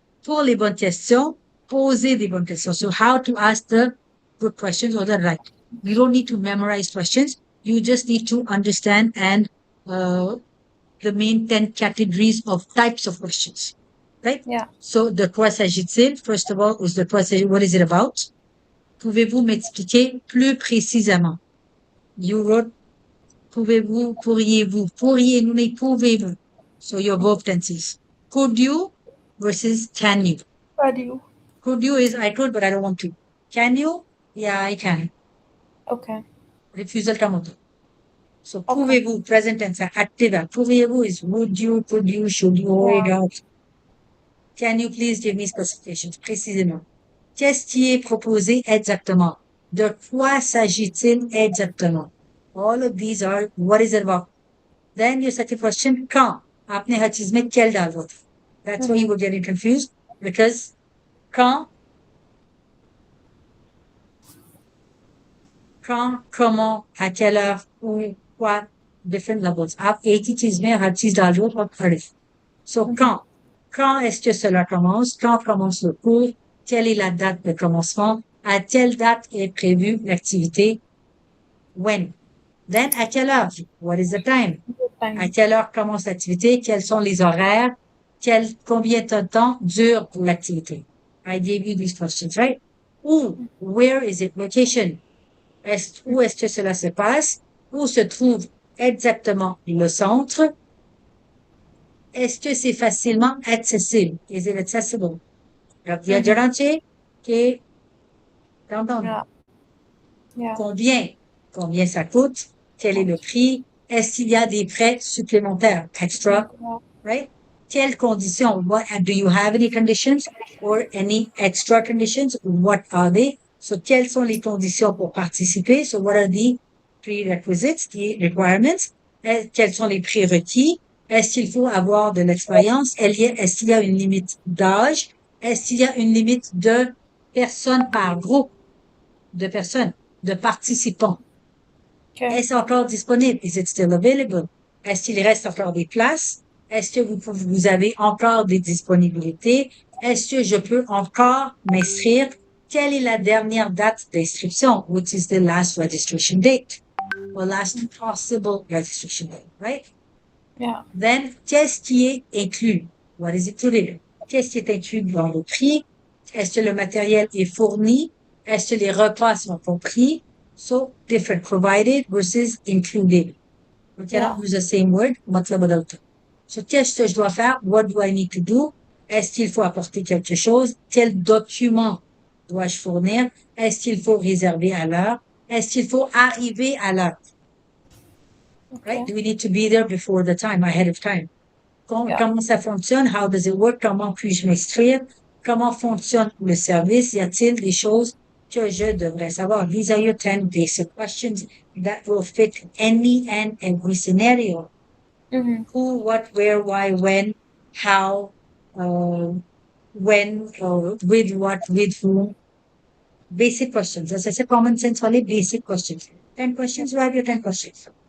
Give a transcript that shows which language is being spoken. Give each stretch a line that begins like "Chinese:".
French: Pour les bonnes questions,
English: poser des bonnes questions. So how to ask the good questions or the right. You don't need to memorize questions. You just need to understand and the main 10 categories of types of questions. Right? Yeah. So
French: de quoi s'agit-il?
English: First of all, is
French: de quoi s'agit,
English: what is it about?
French: Pouvez-vous m'expliquer plus précisément?
English: You wrote,
French: pouvez-vous, pourriez-vous, pourriez, mais pouvez-vous.
English: So your verb tenses. Could you versus can you. Are you? Could you is I could, but I don't want to. Can you? Yeah, I can. Okay.
Hindi: Refusal का मतलब.
English: So Okay. pouvez-vous, present tense, active. Pouvez-vous is would you, could you, should you, Yeah. don't. Can you please give me specifications?
French: Précisément. Qu'est-ce qui est proposé exactement? De quoi s'agit-il exactement?
English: All of these are, what is it about? Then your second question, quand?
Hindi: आपने हर चीज में quel डाल दो.
English: That's why you were getting confused because quand
French: quand, comment, à quelle heure, où, quoi, different levels.
Hindi: आप एक ही चीज में हर चीज डाल रहे हो और खड़े.
French: So, quand est-ce que cela commence? Quand commence le cours? Quelle est la date de commencement? À quelle date est prévue l'activité? When? Then, à quelle heure?
English: What is the time?
French: À quelle heure commence l'activité? Quels sont les horaires? Combien de temps dure l'activité?
English: I gave you these questions, right? Où? Where is it location?
French: Où est-ce que cela se passe? Où se trouve exactement le centre? Est-ce que c'est facilement accessible?
English: Is it accessible? Viaggiante che t'entends. Yeah.
French: Combien ça coûte? Quel est le prix? Est-ce qu'il y a des frais supplémentaires?
English: Extra, right?
French: Quelles conditions?
English: Do you have any conditions or any extra conditions? What are they?
French: So, quelles sont les conditions pour participer?
English: So, what are the prerequisites, the requirements?
French: Quels sont les prérequis? Est-ce qu'il faut avoir de l'expérience? Est-ce qu'il y a une limite d'âge? Est-ce qu'il y a une limite de personnes par groupe de personnes, de participants? Est-ce encore disponible?
English: Is it still available?
French: Est-ce qu'il reste encore des places? Est-ce que vous avez encore des disponibilités? Est-ce que je peux encore m'inscrire? Quelle est la dernière date d'inscription?
English: Which is the last registration date? Or last possible registration date, right? Yeah. Then,
French: qu'est-ce qui est inclus?
English: What is included?
French: Qu'est-ce qui est inclus dans le prix? Est-ce que le matériel est fourni? Est-ce que les repas sont compris?
English: So, different. Provided versus included. We cannot use the same word.
Hindi: मतलब बदलता.
French: So, qu'est-ce que je dois faire?
English: What do I need to do?
French: Est-ce qu'il faut apporter quelque chose? Quel document dois-je fournir? Est-ce qu'il faut réserver à l'heure? Est-ce qu'il faut arriver à l'heure?
English: Right? Do we need to be there before the time, ahead of time?
French: Comment ça fonctionne?
English: How does it work?
French: Comment puis-je m'inscrire? Comment fonctionne le service? Y a-t-il des choses que je devrais savoir?
English: These are your 10 basic questions that will fit any and every scenario. Who, what, where, why, when, how, when, with what, with whom. Basic questions. As I said, common sense only basic questions. 10 questions, you have your 10 questions.